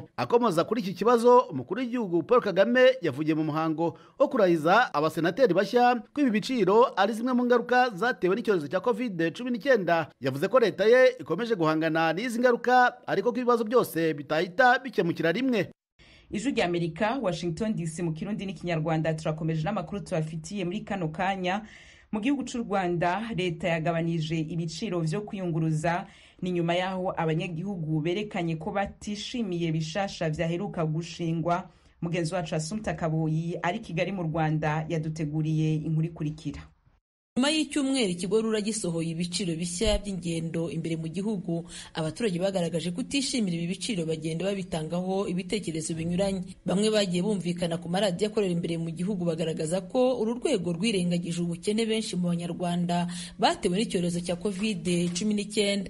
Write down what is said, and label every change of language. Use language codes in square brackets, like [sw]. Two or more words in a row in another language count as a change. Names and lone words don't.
[rw] Akomoza kuri iki kibazo umukuru w'igihugu Paul Kagame yavugiye mu muhango wo kurahiza abasenateri bashya ko ibi biciro ari zimwe mu ngaruka zatewe n'icyorezo cya COVID-19. Yavuze ko leta ye ikomeje guhangana n'izi ngaruka ariko ko ibibazo byose bitahita bikemukira rimwe. Ijwi ry'Amerika, Washington DC mu Kirundi n'Ikinyarwanda. [rn] Turakomeje n'amakuru tubafitiye muri kano kanya. Mu gihugu cy'u Rwanda leta yagabanije ibiciro vyo kwiyunguruza ni nyuma yaho abanyagihugu berekanye ko batishimiye bishasha vyaheruka gushingwa. [rw] Mugenzi wacu Assumpta Kaboyi ari Kigali mu Rwanda yaduteguriye inkuru ikurikira. Nyuma y'icyumweru ikigo RURA gisohoye ibiciro bishya by'ingendo imbere mu gihugu, abaturage bagaragaje kutishimira ibi biciro bagenda babitangaho ibitekerezo binyuranye. Bamwe bagiye bumvikana ku maradiyo akorera imbere mu gihugu bagaragaza ko uru rwego rwirengagije ubukene benshi mu Banyarwanda batewe n'icyorezo cya COVID-19.